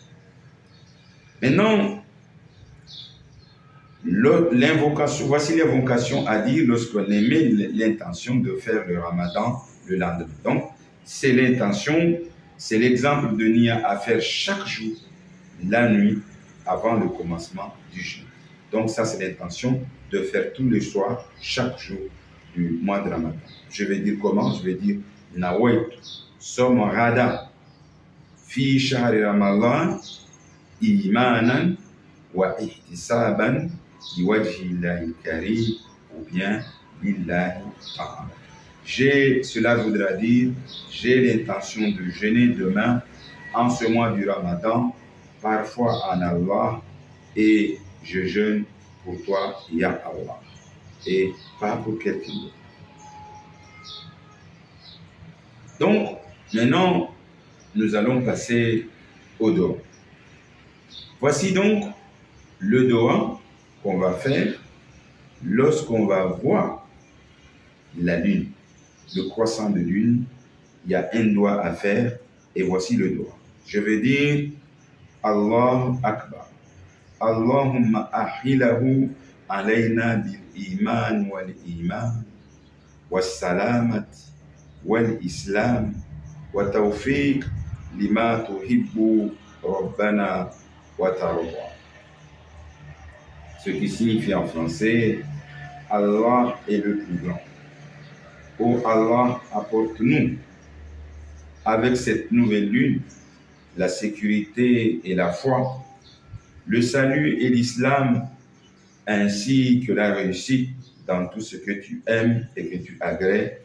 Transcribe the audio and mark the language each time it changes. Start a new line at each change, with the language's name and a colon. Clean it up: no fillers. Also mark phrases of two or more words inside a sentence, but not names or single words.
French: Maintenant, l'invocation, voici l'invocation à dire lorsqu'on émet l'intention de faire le Ramadan le lendemain. Donc, c'est l'intention, c'est l'exemple de niya à faire chaque jour, la nuit, avant le commencement du jeûne. Donc, ça, c'est l'intention de faire tous les soirs, chaque jour du mois de Ramadan. Je vais dire comment? Je vais dire
Arabic: نويت صوم غد في شهر رمضان إيمانا و احتسابا لوجه الله الكريم
French: ou bien
Arabic: لله تعالى.
French: Cela voudra dire, j'ai l'intention de jeûner demain en ce mois du Ramadan, parfois en Allah, et je jeûne pour toi,
Arabic: يا الله,
French: et pas pour quelqu'un d'autre. Donc, maintenant, nous allons passer au doha. Voici donc le doha qu'on va faire lorsqu'on va voir la lune, le croissant de lune. Il y a un doha à faire et voici le doha. Je vais dire
Arabic: الله أكبر. اللهم أهله علينا بالإيمان والإيمان والسلامة والإسلام والتوفيق لما تحب ربنا وترضى.
French: Ce qui signifie en français, Allah est le plus grand. Oh Allah, apporte-nous avec cette nouvelle lune la sécurité et la foi, le salut et l'islam, ainsi que la réussite dans tout ce que tu aimes et que tu agrées.